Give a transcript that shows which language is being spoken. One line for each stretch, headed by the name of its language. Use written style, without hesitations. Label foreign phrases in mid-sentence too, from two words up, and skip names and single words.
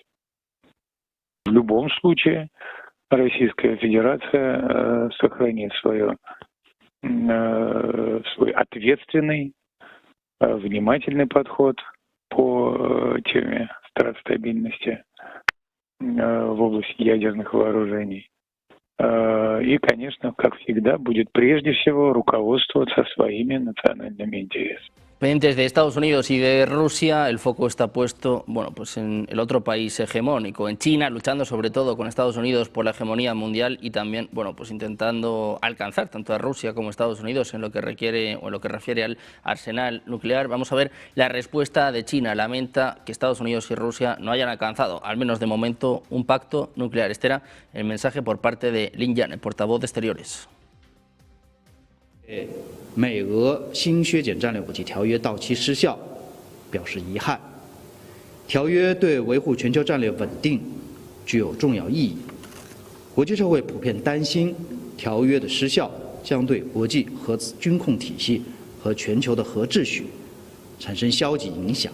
Russian: В любом случае Российская Федерация сохранит свой ответственный, внимательный подход по теме стратостабильности в области ядерных вооружений. И, конечно, как всегда, будет прежде всего руководствоваться своими национальными интересами.
Spanish: Pendientes de Estados Unidos y de Rusia, el foco está puesto, bueno, pues en el otro país hegemónico, en China, luchando sobre todo con Estados Unidos por la hegemonía mundial y también, bueno, pues intentando alcanzar tanto a Rusia como a Estados Unidos en lo que requiere o en lo que refiere al arsenal nuclear. Vamos a ver la respuesta de China. Lamenta que Estados Unidos y Rusia no hayan alcanzado, al menos de momento, un pacto nuclear. Este era el mensaje por parte de Lin Yan, el portavoz de Exteriores.
Chinese: 美俄新削减战略武器条约到期失效，表示遗憾。条约对维护全球战略稳定具有重要意义。国际社会普遍担心条约的失效将对国际核军控体系和全球的核秩序产生消极影响。